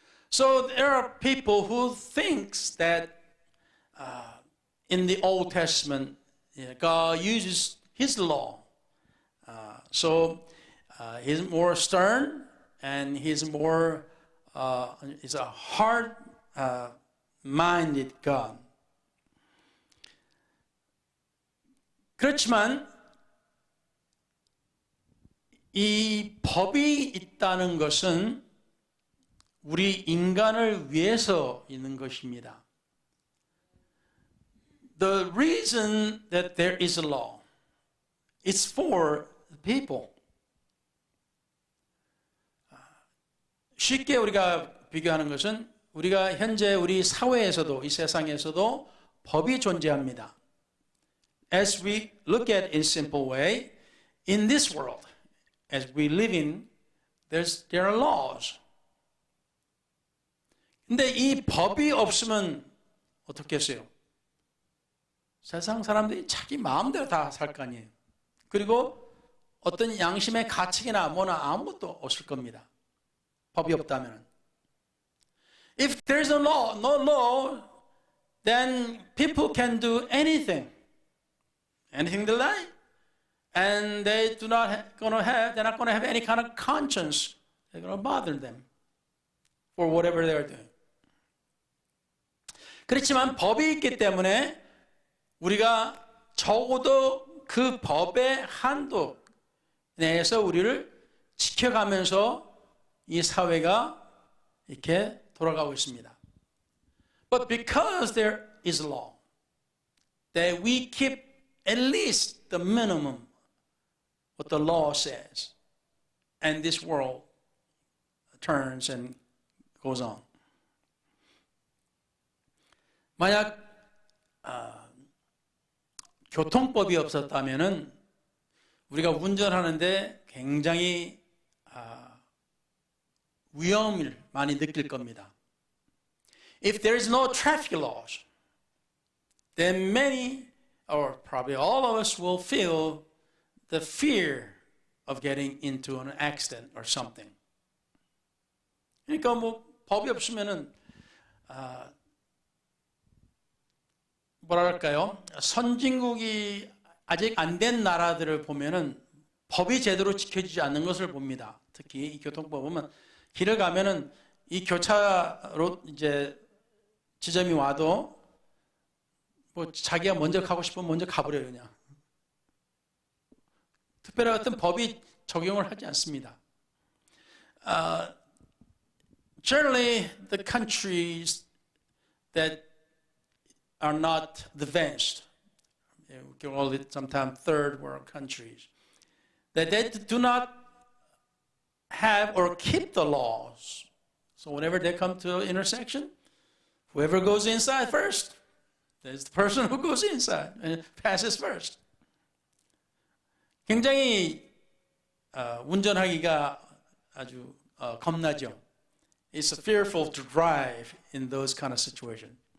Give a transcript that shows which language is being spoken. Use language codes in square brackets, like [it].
[en] So there are people who thinks that in the Old Testament God uses His law, so He's more stern and He's more is a hard-minded God. [ko] 그렇지만 이 법이 있다는 것은 우리 인간을 위해서 있는 것입니다. [en] The reason that there is a law is for the people. [ko] 쉽게 우리가 비교하는 것은 우리가 현재 우리 사회에서도, 이 세상에서도 법이 존재합니다. [en] As we look at it in a simple way, in this world, as we live in, there are laws. [ko] 근데 이 법이 없으면 어떻겠어요? 세상 사람들이 자기 마음대로 다 살 거 아니에요. 그리고 어떤 양심의 가책이나 뭐나 아무것도 없을 겁니다. 법이 없다면. [en] If there's no law, then people can do anything they like, and they're not going to have any kind of conscience that's going to bother them for whatever they're doing. [ko] 그렇지만 법이 있기 때문에 우리가 적어도 그 법의 한도 내에서 우리를 지켜가면서 이 사회가 이렇게 돌아가고 있습니다. [en] But because there is law, that we keep at least the minimum what the law says, and this world turns and goes on. [ko] 만약 교통법이 없었다면은 우리가 운전하는데 굉장히 위험을 많이 느낄 겁니다. [en] If there is no traffic laws, then many, or probably all of us, will feel the fear of getting into an accident or something. [ko] 그러니까 뭐 법이 없으면은 뭐랄까요? 선진국이 아직 안 된 나라들을 보면은 법이 제대로 지켜지지 않는 것을 봅니다. 특히 이 교통법 보면 길을 가면은 이 교차로 이제 지점이 와도 뭐 자기가 먼저 가고 싶으면 먼저 가버려요, 그냥. 특별한 어떤 법이 적용을 하지 않습니다. [en] Generally, the countries that are not advanced, we can call it sometimes third world countries, that they do not have or keep the laws. So whenever they come to an intersection, whoever goes inside first, there's the person who goes inside and passes first. [ko] 굉장히 운전하기가 아주 겁나죠. [en] It's fearful to drive in those kind of situations.